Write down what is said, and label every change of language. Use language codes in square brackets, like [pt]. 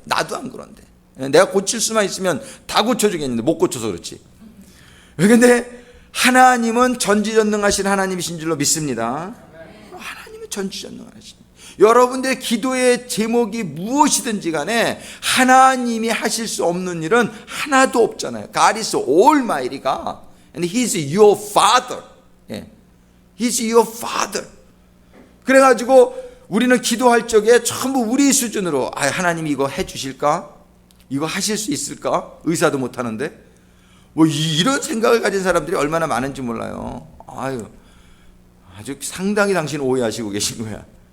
[ko] 나도 안 그런데, 내가 고칠 수만 있으면 다 고쳐주겠는데 못 고쳐서 그렇지. 그런데 하나님은 전지전능하신 하나님이신 줄로 믿습니다. 하나님은 전지전능하신. 여러분들의 기도의 제목이 무엇이든지 간에 하나님이 하실 수 없는 일은 하나도 없잖아요. [en] God is almighty God and He is your Father. He is your Father. [ko] 그래가지고 우리는 기도할 적에 전부 우리 수준으로 하나님이 이거 해주실까? 이거 하실 수 있을까? 의사도 못하는데 뭐 이런 생각을 가진 사람들이 얼마나 많은지 몰라요. 아주 상당히 당신 오해하시고 계신 거야.